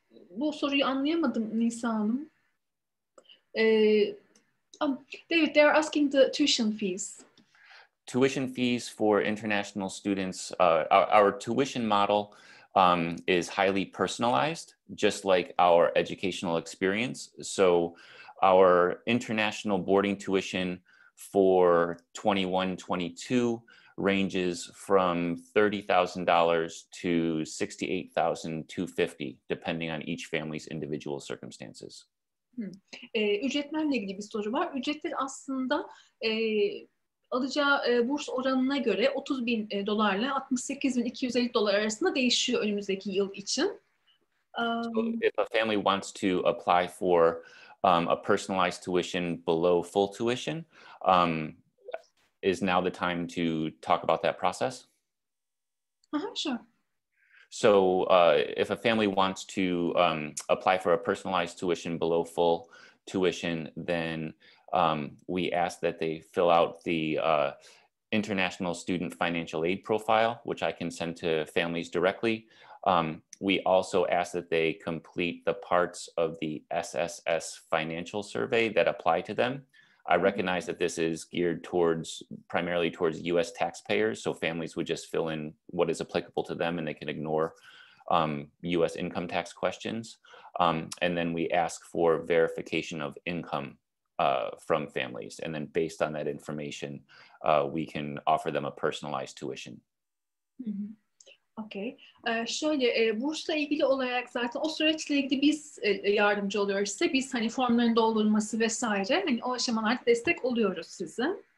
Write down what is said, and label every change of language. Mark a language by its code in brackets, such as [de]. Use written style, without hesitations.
[tr] Bu soruyu anlayamadım Nisa Hanım. [en] David, they're asking the tuition fees. Tuition fees for international students, our tuition model is highly personalized, just like our educational experience. So our international boarding tuition for 21-22 ranges from $30,000 to $68,250, depending on each family's individual circumstances. [tr] Ücretlerle ilgili bir soru var. Ücretler aslında alacağı burs oranına göre 30.000 dolarla 68.250 dolar arasında değişiyor önümüzdeki yıl için. [en] So if a family wants to apply for a personalized tuition below full tuition, is now the time to talk about that process? Sure. So if a family wants to apply for a personalized tuition below full tuition, then we ask that they fill out the International Student Financial Aid profile, which I can send to families directly. We also ask that they complete the parts of the SSS financial survey that apply to them. I recognize that this is geared primarily towards US taxpayers, so families would just fill in what is applicable to them and they can ignore US income tax questions. And then we ask for verification of income from families. And then based on that information, we can offer them a personalized tuition. Okay. [tr] Şöyle bursla ilgili olarak zaten o süreçle ilgili biz yardımcı oluyoruz size. Biz hani formların doldurulması vesaire hani o aşamalarda destek oluyoruz size.